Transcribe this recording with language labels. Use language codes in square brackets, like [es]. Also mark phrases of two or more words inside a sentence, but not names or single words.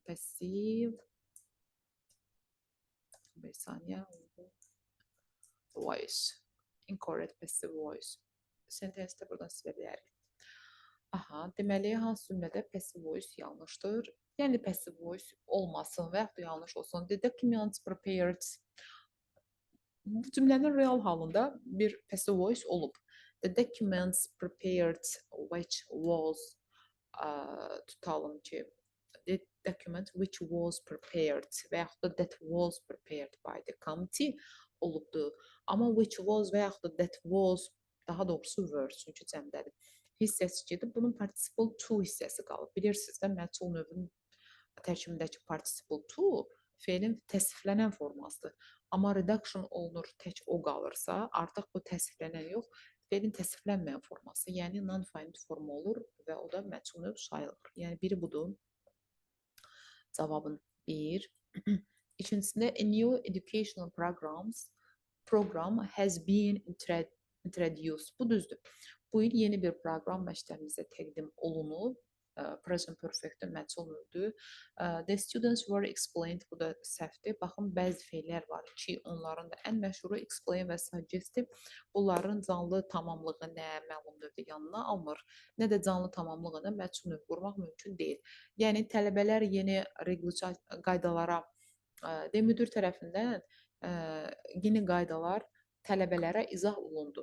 [az] Passive bir saniyə voice. [en] Incorrect passive voice. [az] Sentence-də buradan silə bilərik. Aha, deməli, hansı cümlədə [en] passive voice [az] yanlışdır? Yəni [en] passive voice [az] olmasın və yaxud da yanlış olsun. [en] The documents prepared. [az] Bu cümlənin real halında bir [en] passive voice [az] olub. [en] The documents prepared which was [az] tutalım ki, [en] the document which was prepared [az] və yaxud da [en] that was prepared by the committee olubdur. [az] Amma [en] which was [az] və yaxud da [en] that was [az] daha doğrusu were, çünki cəmdədir. Hissəsi gedir. Bunun [en] participle to [az] hissəsi qalıb. Bilirsiniz də, məchul növünün tərkibindəki [en] participle to [az] feilin təsviflənən formasıdır. Amma reduction olunur, tək o qalırsa, artıq bu təsviflənən yox, feilin təsviflənməyən forması, yəni non-finite forma olur və o da məchul növ sayılır. Yəni biri budur. Cavabın 1. [en] İkincisində a new educational program has been introduced. [az] Bu düzdür. Bu il yeni bir proqram məktəbimizə təqdim olunub. [en] Present perfect [az] məchul növdür. [en] The students were explained. [az] Bu da səhvdir. Baxın, bəzi feillər var ki, onların da ən məşhuru explain və suggestive. Bunların canlı tamamlığı nə məlum növdə yanına almır, nə də canlı tamamlığına məchul növ qurmaq mümkün deyil. Yəni tələbələr yeni qaydalara müdir tərəfindən yeni qaydalar tələbələrə izah olundu.